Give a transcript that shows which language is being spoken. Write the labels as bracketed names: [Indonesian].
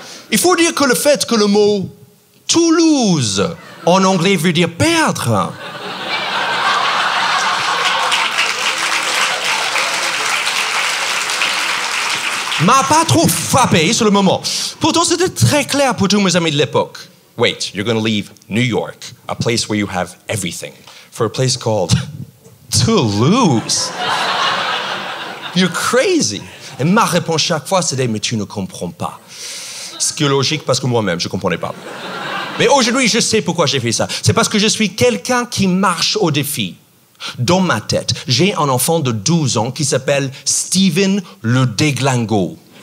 [French] Il faut dire que le fait que le mot Toulouse en anglais veut dire perdre. M'a pas trop frappé sur le moment. Pourtant, c'était très clair pour tous mes amis de l'époque. [English] Wait, you're going to leave New York, a place where you have everything, for a place called Toulouse. You're crazy. [French] Et ma réponse chaque fois, c'était mais tu ne comprends pas. Ce qui est logique parce que moi-même, je ne comprenais pas. Mais aujourd'hui, je sais pourquoi j'ai fait ça. C'est parce que je suis quelqu'un qui marche au défi. Dans ma tête, j'ai un enfant de 12 ans qui s'appelle Steven le Déglingo.